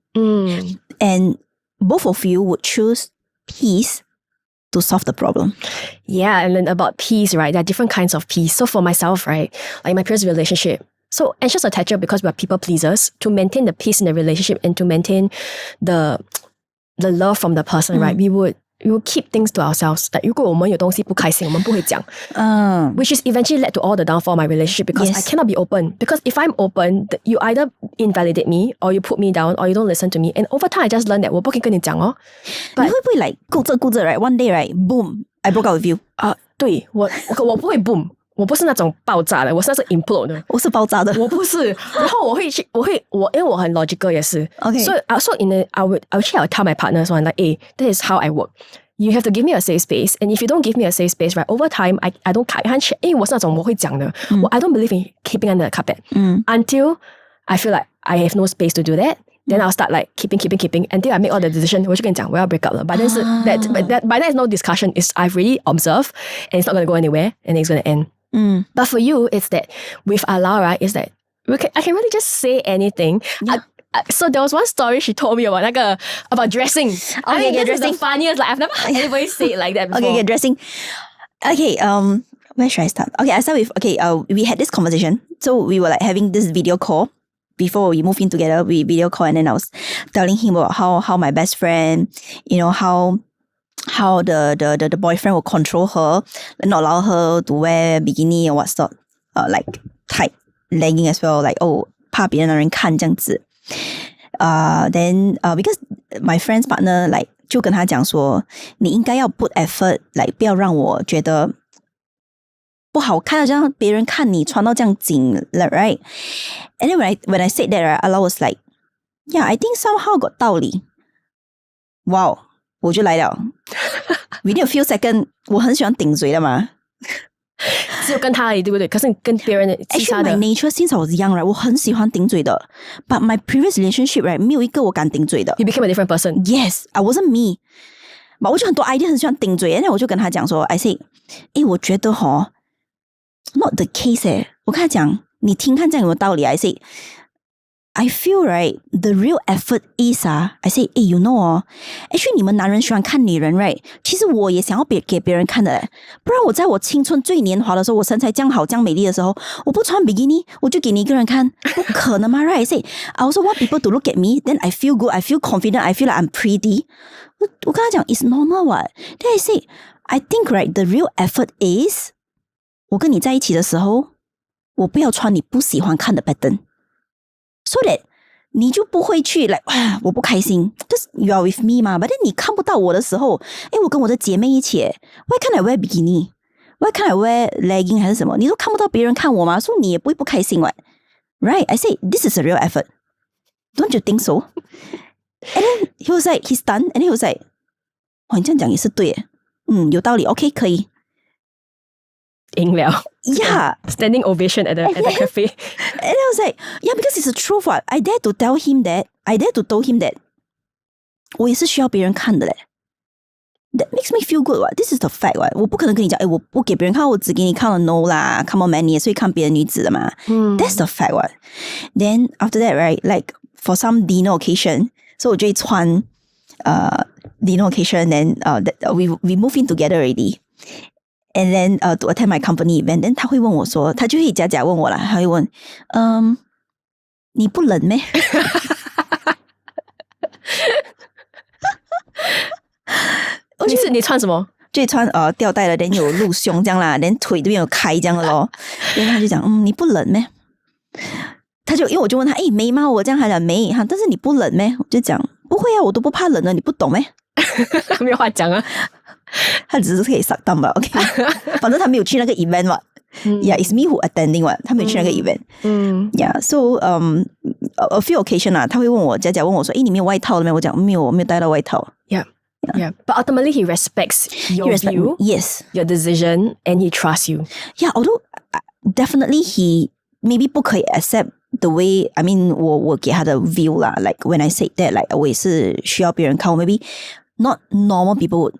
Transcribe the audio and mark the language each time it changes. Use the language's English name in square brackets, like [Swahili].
[English] And both of you would choose peace to solve the problem. Yeah, and then about peace, right? There are different kinds of peace. So for myself, right, like my previous relationship, so anxious attacher, because we are people pleasers, to maintain the peace in the relationship and to maintain the love from the person, right? We would keep things to ourselves. [Chinese] Like 如果我们有东西不开心，我们不会讲。 [English] Which is eventually led to all the downfall of my relationship because I cannot be open. Because if I'm open, you either invalidate me or you put me down or you don't listen to me. And over time, I just learned that [Chinese] 我不可以跟你讲哦。你会不会 like 顾着 right? [English] One day, right? Boom, I broke up with you. [Chinese] 对，我不会 boom。我不是那种爆炸的，我是 implode 的。我是爆炸的，我不是。然后因为我很 logical 也是。 [English] Okay. So I would tell my partners one like, hey, this is how I work. You have to give me a safe space, and if you don't give me a safe space, right, over time, I can't share. [Chinese] 因为我是那種我會講的， [English] I don't believe in keeping under the carpet until I feel like I have no space to do that. Then I'll start like keeping until I make all the decision. [Chinese] 我就跟你講我要 break up 了。 [English] But then by then is no discussion. It's I've really observed, and it's not going to go anywhere, and it's going to end. But for you, it's that with Alara, is that I can really just say anything. Yeah. So there was one story she told me about dressing. I mean, this is the funniest. Like I've never heard anybody say it like that before. Okay, dressing. Okay, where should I start? Okay, I start with we had this conversation. So we were like having this video call before we moved in together. We video call, and then I was telling him about how my best friend, you know, how the boyfriend will control her, not allow her to wear bikini or what sort, like tight legging as well, like [Chinese] 怕别人看这样子。 [English] Then because my friend's partner like 就跟他讲说，你应该要 put effort， like 不要让我觉得不好看，这样别人看你穿到这样紧了 ，right? And then when I said that, right, Allah was like, yeah, I think somehow got 道理。 Wow. [Chinese] 我就来了， [English] within a few seconds， [Chinese] 我很喜欢顶嘴的嘛，只有跟他而已，对不对？可是你跟别人其他的 [English] ，Actually, my nature since I was young, right， [Chinese] 我很喜欢顶嘴的。 [English] But my previous relationship, right， [Chinese] 没有一个我敢顶嘴的。 [English] You became a different person. Yes, I wasn't me. [Chinese] But 我就很多 idea 很喜欢顶嘴，然后我就跟他讲说 ，I say， 我覺得 [English] not the case [Chinese] 我跟他講，你聽看這樣有沒有道理 ？ [English] I say。I feel right, the real effort is I say, you know actually [Chinese] 你们男人喜歡看女人 right? 其實我也想要給別人看的不然我在我青春最年華的時候，我身材這樣好這樣美麗的時候，我不穿比基尼，我就給你一個人看，不可能嘛 [English] right? I say, I also want people to look at me, then I feel good, I feel confident, I feel like I'm pretty. [Chinese] 我跟他講 [English] it's normal what? Then I say, I think right, the real effort is [Chinese] 我跟你在一起的時候，我不要穿你不喜歡看的 pattern。So that 你就不會去 like 我不開心 [English] because you are with me [Chinese] 嘛 but then 你看不到我的時候我跟我的姐妹一起 [English] why can't I wear bikini why can't I wear legging [Chinese] 還是什麼你都看不到別人看我嘛所以你也不會不開心 what [English] right I say this is a real effort don't you think so and then he was like he's stunned and then he was like [Chinese] 你這樣講也是對有道理 [English] OK 可以 [Chinese] 贏了 [English] Yeah. Standing ovation at the cafe. And I was like, yeah, because it's the truth what. I dare to tell him that. I dare to tell him that [Chinese] 我也是需要別人看的嘞 [English] That makes me feel good what. This is the fact what. [Chinese] 我不可能跟你講我不給別人看我只給你看了 no 啦 [English] Come on man [Chinese] 你也是會看別的女子的嘛 [English] That's the fact what. Then after that right like for some dinner occasion so [Chinese] 我就會穿 [English] dinner occasion, then we move in together already. And then to attend my company event, then [Chinese] 他会问我说，他就会假假问我啦，他会问，你不冷咩？你穿什么？就穿吊带了，连有露胸这样啦，连腿这边有开这样的咯。然后他就讲，你不冷咩？他就因为我就问他，没吗？我这样还讲没哈，但是你不冷咩？我就讲不会啊，我都不怕冷的，你不懂咩？没有话讲啊，他只是可以上当吧 ，OK， 反正他没有去那个 event 嘛。 [English] Yeah, it's me who attending 嘛， [Chinese] 他没有去那个 event。 Yeah, so a few occasion 啊，他会问我，假假问我说，你没有外套了没？我讲没有，我没有带到外套。 [English] Yeah, but ultimately he respects your view, yes, your decision, and he trusts you. Yeah, although definitely he maybe 不可以 accept the way, I mean 我给他的 view 啦 like when I said that, like [Chinese] 我也是需要别人看我 [English] maybe not normal people would